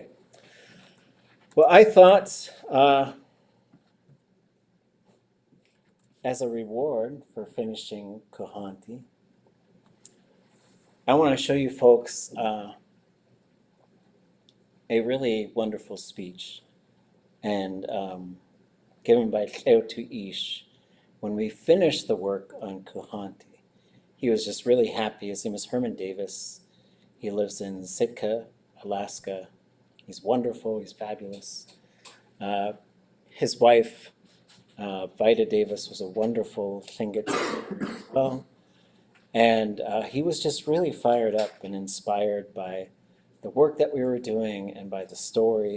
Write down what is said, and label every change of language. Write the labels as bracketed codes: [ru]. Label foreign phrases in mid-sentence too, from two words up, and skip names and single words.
[en] Well, I thought as a reward for finishing ʻKukahaa, I want to show you folks a really wonderful speech and given by L'éiw Tu.éesh when we finished the work on ʻKukahaa. He was just really happy. His name is Herman Davis. He lives in Sitka, Alaska. He's wonderful. He's fabulous. His wife, Vida Davis, was a wonderful Tlingit as well. And he was just really fired up and inspired by the work that we were doing and by the story.